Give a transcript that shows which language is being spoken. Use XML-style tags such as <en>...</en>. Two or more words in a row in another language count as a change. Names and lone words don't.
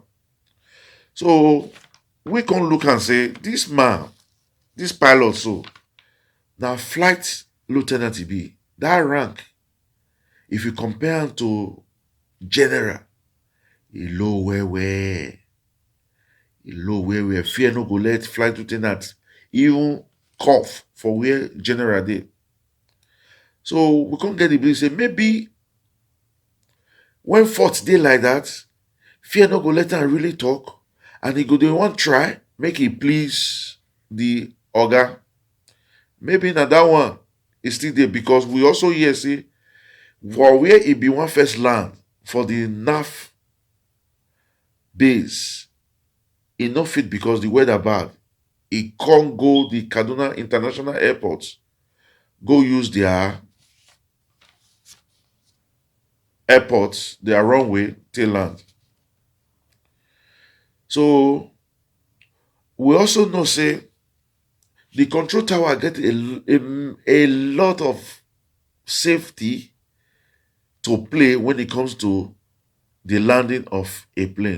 <pcm>So we can look and say this man, this pilot, so now flight lieutenant be that rank. If you compare him to general, he low where he low where fear no go let flight lieutenant even cough for where general dey. So we can't get the belief say maybe when fault dey like that, fear no go let am really talk, and he go dey wan try make e please the oga. Maybe na that one is still there, because we also hear say for where e be one first land for the NAF base, e no fit because the weather bad. E can't go the Kaduna International Airport, go use their airport, their runway till land. So we also know say the control tower get a lot of safety to play when it comes to the landing of a plane.</pcm>